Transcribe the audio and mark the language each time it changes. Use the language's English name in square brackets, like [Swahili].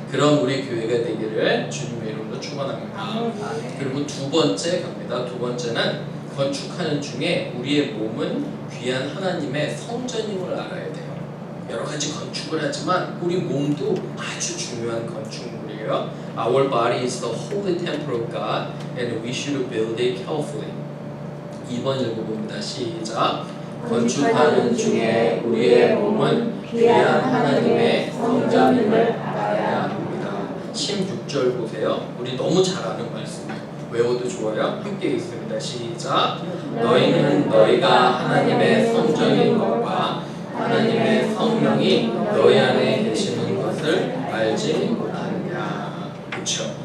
[Korean] 그런 우리 교회가 되기를 주님의 이름으로 축원합니다. 그리고 두 번째 갑니다. 두 번째는 건축하는 중에 우리의 몸은 귀한 하나님의 성전임을 알아야 돼요. 여러 가지 건축을 하지만 우리 몸도 아주 중요한 건축물이에요. [English] Our body is the holy temple of God and we should build it carefully. [Korean] 2번 읽어봅니다. 시작. 건축하는 중에 우리의 몸은 귀한 하나님의 성전임을 알아야 합니다. 16절 보세요. 우리 너무 잘 아는 말씀이에요. 외워도 좋아요. 함께 읽습니다. 시작. 너희는 너희가 하나님의 성전인 것과 하나님의 성령이 너희 안에 계시는 것을 알지 못하느냐. 그렇죠.